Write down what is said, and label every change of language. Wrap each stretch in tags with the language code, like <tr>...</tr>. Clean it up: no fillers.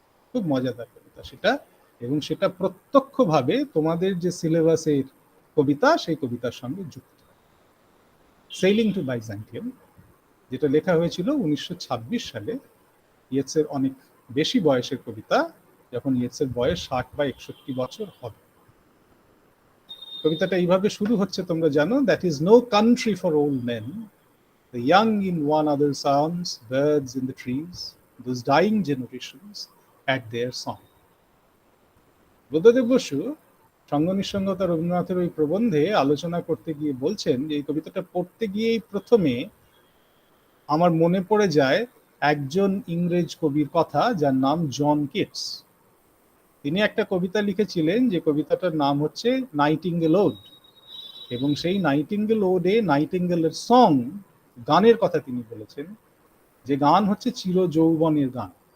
<bn>খুব মজাদার কবিতা সেটা, এবং সেটা প্রত্যক্ষভাবে তোমাদের যে সিলেবাসের কবিতা সেই কবিতার সঙ্গে যুক্ত। সেইলিং টু বাইজান্টিয়াম, যেটা লেখা হয়েছিল 1926 সালে, ইয়েটসের অনেক বেশি বয়সের কবিতা, যখন ইয়েটসের বয়স 60 বা 61 বছর হবে। কবিতাটা এইভাবে শুরু হচ্ছে, তোমরা জানো,</bn> <en>That is no country for old men, the young in one other's arms, birds in the trees, those dying generations had their song.</en> <bn>Buddhadeb Basu সঙ্গ নিঃসঙ্গতা রবীন্দ্রনাথের ওই প্রবন্ধে আলোচনা করতে গিয়ে বলছেন যে এই কবিতাটা পড়তে গিয়েই প্রথমে আমার মনে পড়ে যায় একজন ইংরেজ কবির কথা, যার নাম জন কিটস। তিনি একটা কবিতা লিখেছিলেন যে কবিতাটার নাম হচ্ছে নাইটিঙ্গেল ওড, এবং সেই নাইটিঙ্গেল ওডে নাইটিঙ্গেলের সং, গানের কথা তিনি বলেছেন, যে গান হচ্ছে চির যৌবনের গান।</bn>